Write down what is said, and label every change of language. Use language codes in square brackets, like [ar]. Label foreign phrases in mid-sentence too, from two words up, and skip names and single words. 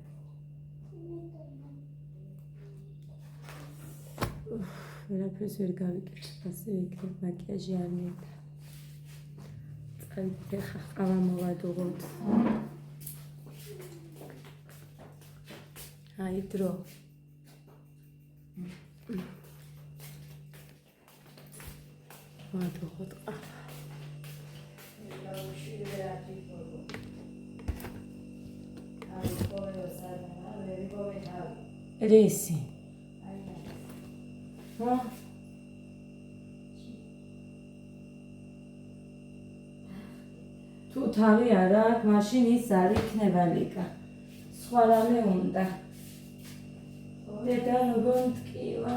[ka] ვერაფერს ვერ გავიკეთე, ასე იქნებ მაკიაჟი არ მინდა. წავიდე ხა ყავა მოვადუღოთ. აი დრო. ვადუღოთ ყავა. [en] She did that before. [ka] რისი? ხო? თუ თავი არ აქვს, მაშინ ის არ იქნება ლიკა. სხვა რამე უნდა. დედა როგორ მტკივა?